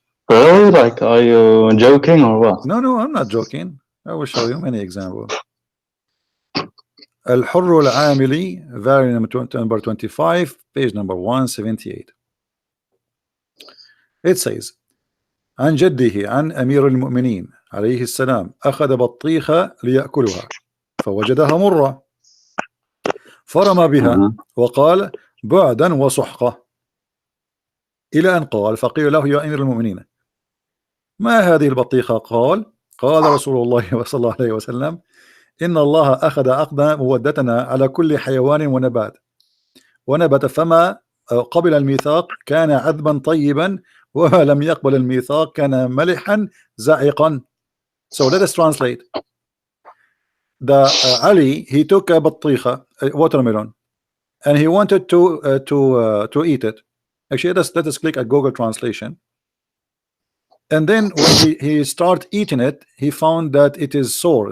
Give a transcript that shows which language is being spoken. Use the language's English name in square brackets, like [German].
[English] Really? Like, are you joking or what? No, I'm not joking. I will show you many examples. الحر العاملي, variant number 25, page number 178. It says [Arabic] عن جده عن أمير المؤمنين عليه السلام أخذ بطيخة ليأكلها فوجدها مرة فرمى بها وقال بعدا وسحقة إلى أن قال فقيل له يا أمير المؤمنين ما هذه البطيخة؟ قال رسول الله صلى الله عليه وسلم إن الله أخذ عقد مودتنا على كل حيوان ونبت فما قبل الميثاق كان عذبا طيبا وما لم يقبل الميثاق كان ملحا زائقا. [English] So let us translate. The Ali, he took a بطيخة, a watermelon, and he wanted to eat it. Actually, let us click at Google Translation. And then when he start eating it, he found that it is sour.